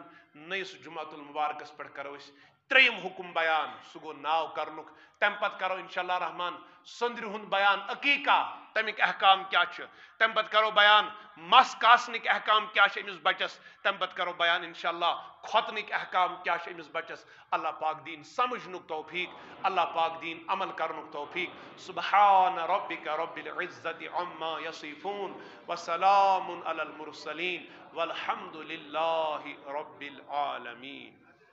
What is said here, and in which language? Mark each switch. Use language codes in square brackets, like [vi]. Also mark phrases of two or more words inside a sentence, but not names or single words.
[ks] نٔیِس جُمعۃ المبارکس پٮ۪ٹھ کرو أسۍ تریم حکم بیان سہ گو ناو کرنک تم پت کرو انشاءاللہ رحمان سندر ہند بیان عقیقہ تمیک احکام کیا تم پت کرو بیان مس کاسنک احکام کیا امس بچس تم پت کرو بیان انشاءاللہ کھوتنک احکام کیا امس بچس اللہ پاک دین سمجھنک توفیق اللہ پاک دین عمل کرنک توفیق [ar] سبحان ربک رب العزت عما یصفون وسلام علی المرسلین والحمد للہ رب العالمین.